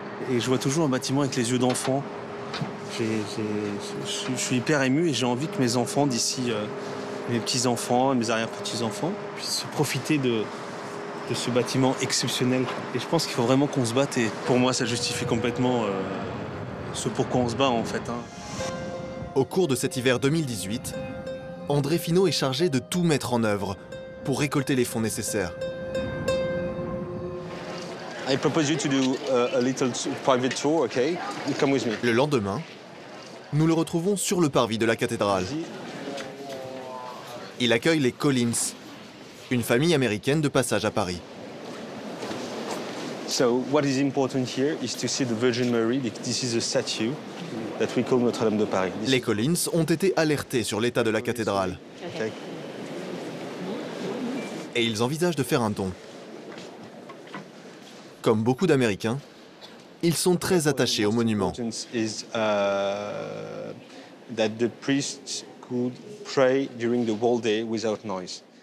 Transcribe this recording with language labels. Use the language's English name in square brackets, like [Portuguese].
[French] Et je vois toujours un bâtiment avec les yeux d'enfant. Je suis hyper ému et j'ai envie que mes enfants d'ici, mes petits-enfants, mes arrière-petits-enfants, puissent profiter de ce bâtiment exceptionnel. Et je pense qu'il faut vraiment qu'on se batte et pour moi, ça justifie complètement ce pourquoi on se bat en fait. Hein. Au cours de cet hiver 2018, André Finot est chargé de tout mettre en œuvre pour récolter les fonds nécessaires. [English] I propose you to do a little private tour, okay? Come with me. [French] Le lendemain, nous le retrouvons sur le parvis de la cathédrale. Il accueille les Collins, une famille américaine de passage à Paris. [English] So what is important here is to see the Virgin Mary. This is a statue that we call Notre-Dame de Paris. [French] Les Collins ont été alertés sur l'état de la cathédrale. Okay. Et ils envisagent de faire un don. Comme beaucoup d'Américains, ils sont très attachés au monument. [English] Is that the priests could pray during the whole day without noise.